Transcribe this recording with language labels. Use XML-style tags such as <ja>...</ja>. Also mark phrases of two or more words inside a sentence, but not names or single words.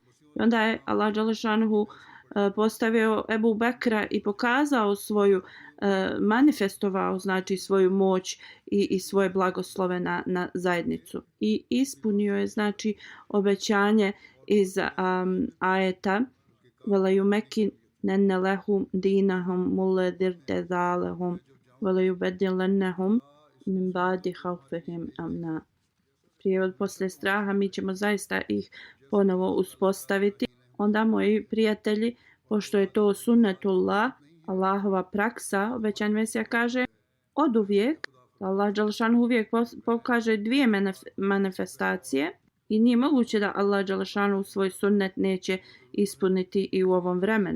<bs>I onda je Allah dželešanu postavio Ebu Bekra i pokazao svoju, manifestovao znači svoju moć i svoje blagoslove na zajednicu. I ispunio je znači obećanje iz ajeta</bs> <ar>وَلَا يُمَكِّنَنَّ لَهُمْ دِينَهُمْ مُلَّذِي ارْتَضَىٰ لَهُمْ وَلَا يُبَدِّلَنَّهُمْ مِنْ بَعْدِ خَوْفِهِمْ أَمْنًا.</ar> <bs>Prijevod: poslije straha mi ćemo zaista ih ponovo uspostaviti. Onda, moji prijatelji, pošto je to sunnetullah, Allahova praksa, obećan Mesija kaže od uvijek, Allah dželešanu uvijek pokaže dvije manifestacije i nije moguće da Allah dželešanu svoj sunnet neće ispuniti i u ovom vremenu.</bs>